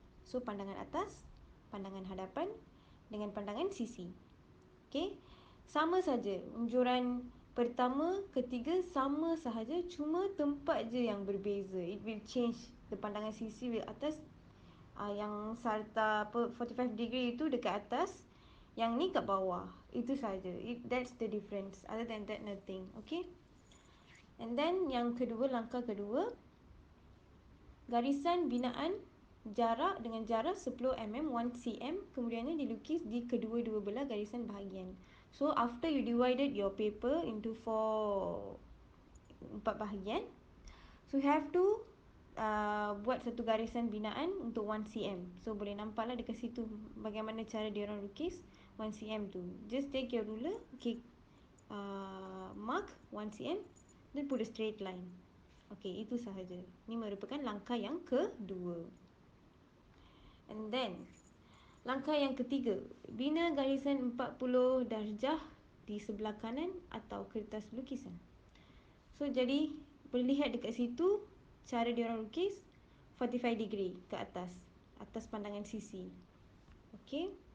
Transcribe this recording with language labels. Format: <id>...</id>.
<ms>So, pandangan atas, pandangan hadapan dengan pandangan sisi. Okey. Sama saja. Unjuran pertama, ketiga sama sahaja, cuma tempat je yang berbeza.</ms> <en>It will change.</en> <ms>The pandangan sisi will atas, yang serta 45 degree itu dekat atas, yang ni kat bawah. Itu saja.</ms> <en>That's the difference. Other than that, nothing.</en> <ms>Okay. And then yang kedua, langkah kedua, garisan binaan jarak dengan jarak 10 mm 1 cm kemudiannya dilukis di kedua-dua belah garisan bahagian.</ms> <en>So after you divided your paper into 4 bahagian, so you have to</en> <ms>buat satu garisan binaan untuk 1 cm. So boleh nampaklah dekat situ bagaimana cara dia orang lukis 1 cm tu.</ms> <en>Just take your ruler, okay, mark 1 cm, then put a straight line.</en> <ms>Okay, itu sahaja. Ini merupakan langkah yang kedua. And then, langkah yang ketiga, bina garisan 40 darjah di sebelah kanan atau kertas lukisan. So, jadi, boleh lihat dekat situ, cara dia orang lukis 45 degree ke atas pandangan sisi. Okay.</ms>